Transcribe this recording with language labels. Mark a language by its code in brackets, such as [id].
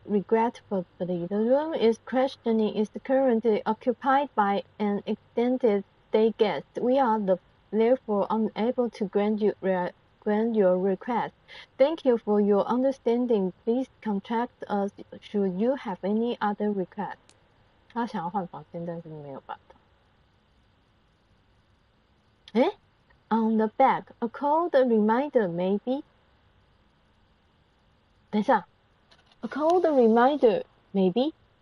[en] Regretfully, the room is questioning is currently occupied by an extended stay guest. We are therefore unable to grant your request. Thank you for your understanding. Please contact us should you have any other request. [zh] 他想要换房间，但是没有办法。 [en] On the back, a cold reminder, maybe. [zh] 等一下 [en] a cold reminder, maybe.